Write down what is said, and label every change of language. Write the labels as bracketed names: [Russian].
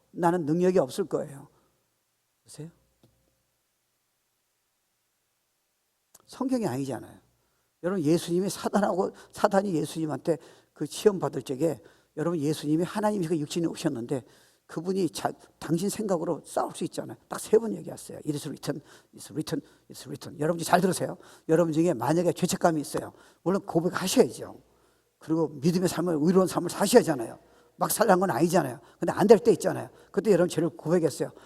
[Korean] 나는 능력이 없을 거예요. 보세요. 성경이 아니잖아요. 여러분, 예수님이 사단이 예수님한테 그 시험 받을 적에, 여러분, 예수님이 하나님이 그 육신에 오셨는데 그분이 당신 생각으로 싸울 수 있잖아요. 딱 3번 얘기했어요. [English] It is written, it's written, it's written. [Korean] 여러분 잘 들으세요. 여러분 중에 만약에 죄책감이 있어요, 물론 고백하셔야죠. 그리고 믿음의 삶을, 의로운 삶을 사셔야 하잖아요. 막 살란 건 아니잖아요. 근데 안 될 때 있잖아요. 그때 여러분 죄를 고백했어요.